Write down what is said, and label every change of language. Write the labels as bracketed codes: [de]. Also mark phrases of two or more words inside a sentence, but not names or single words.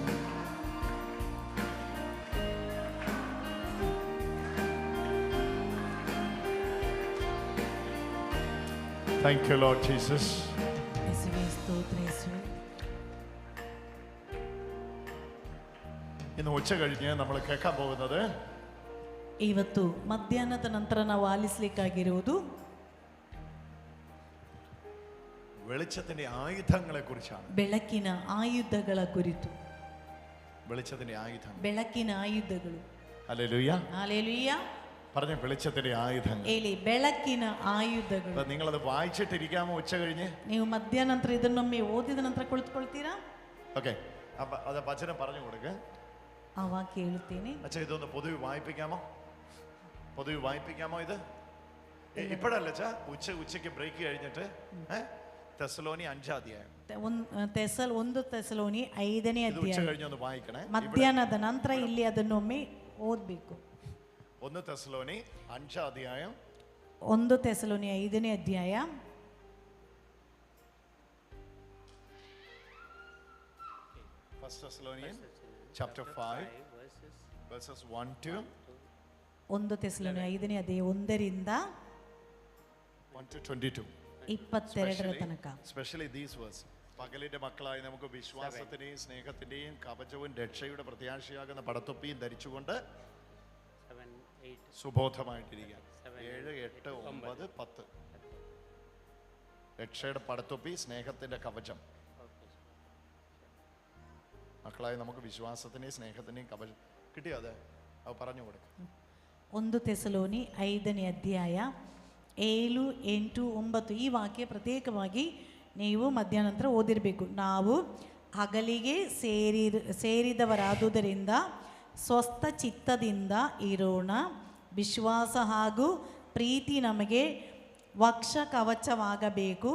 [en] Thank you, Lord Jesus. [ml] യേശുവേ, സ്തോത്രം യേശുവേ. ഇന്ന് ഉച്ച കഴിഞ്ഞ് നമ്മൾ കേൾക്കാൻ പോകുന്നത്, [kn] ಇವತ್ತು ಮಧ್ಯಾಹ್ನದ ನಂತರ ನಾವು ಆಲಿಸಲಿಕ್ಕಾಗಿರುವುದು [ml] വെളിച്ചത്തിന്റെ ആയുധങ്ങളെ കുറിച്ചാണ്. [kn] ಬೆಳಕಿನ ಆಯುಧಗಳ ಕುರಿತು. [ml] വെളിച്ചത്തിന്റെ ആയുധങ്ങൾ. [kn] ಬೆಳಕಿನ ಆಯುಧಗಳು. [ml] ഹല്ലേലൂയ. ഹല്ലേലൂയ. പറഞ്ഞ വെളിച്ചത്തിന്റെ ആയുധങ്ങൾ. [kn] ಹೇಳಿ, ಬೆಳಕಿನ ಆಯುಧಗಳು. [ml] നിങ്ങളത് വായിച്ചിട്ടിരിക്കാമോ ഉച്ച കഴിഞ്ഞ്? [kn] ನೀವು ಮಧ್ಯಾಹ್ನ ನಂತರ ಇದನ್ನೊಮ್ಮೆ ಓದಿದ ನಂತರ ಕುಳಿತುಕೊಳ್ತೀರಾ? [ml] ഓക്കെ. അപ്പൊ അത് വചനം പറഞ്ഞു കൊടുക്ക. [kn] ಆ ವಾಕ್ಯ ಹೇಳುತ್ತೇನೆ. [ml] അച്ഛാ, ഇതൊന്ന് പൊതുവെ വായിപ്പിക്കാമോ? പൊതുവെ വായിപ്പിക്കാമോ? ഇത് ഇപ്പോഴല്ല അച്ഛാ, ഉച്ചയ്ക്ക് ബ്രേക്ക് കഴിഞ്ഞിട്ട് തെസലോനി 5 അധ്യായം. [kn] 1 ತೆಸಲೋನಿ 5ನೇ [ml] ഇത് ഉച്ച [kn] ಅಧ್ಯಾಯ. [ml] കഴിഞ്ഞ് ഒന്ന് വായിക്കണേ. [kn] ಮಧ್ಯಾಹ್ನದ ನಂತರ ಇಲ್ಲಿ ಅದನ್ನೊಮ್ಮೆ ಓದಬೇಕು. [ml] 1 തെസലോനി 5 അധ്യായം. [kn] 1 ತೆಸಲೋನಿ 5ನೇ ಅಧ್ಯಾಯ. [en] First Thessalonians chapter 5 verses 1 to [kn] 1 ತೆಸಲೋನಿ 5ನೇ ಅಧ್ಯಾಯ 1ರಿಂದ 22. 22 ತನಕ. [en] Especially these verses. [ml] പകലിന്റെ മക്കളായി നമുക്ക് വിശ്വാസത്തിന്റെയും സ്നേഹത്തിന്റെയും കവചവും രക്ഷയുടെ പ്രത്യാശയാകുന്ന പടത്തൊപ്പിയും ധരിച്ചുകൊണ്ട് സുബോധമായിട്ടിരിക്കുക. 7, 8, 9, 10. രക്ഷയുടെ പടത്തൊപ്പി, സ്നേഹത്തിന്റെ കവചം. മക്കളായി നമുക്ക് വിശ്വാസത്തിന്റെയും സ്നേഹത്തിന്റെയും കവചം കിട്ടിയോ? അത് പറഞ്ഞു കൊടുക്കും. [kn] 1 ತೆಸಲೋನಿ 5ನೇ ಅಧ್ಯಾಯ 7, 8, 9 ಈ ವಾಕ್ಯ ಪ್ರತ್ಯೇಕವಾಗಿ ನೀವು ಮಧ್ಯಾಹ್ನ ನಂತರ ಓದಿರಬೇಕು. ನಾವು ಹಗಲಿಗೆ ಸೇರಿದವರಾದುದರಿಂದ ಸ್ವಸ್ಥ ಚಿತ್ತದಿಂದ ಇರೋಣ. ವಿಶ್ವಾಸ ಹಾಗೂ ಪ್ರೀತಿ ನಮಗೆ ವಕ್ಷ ಕವಚವಾಗಬೇಕು.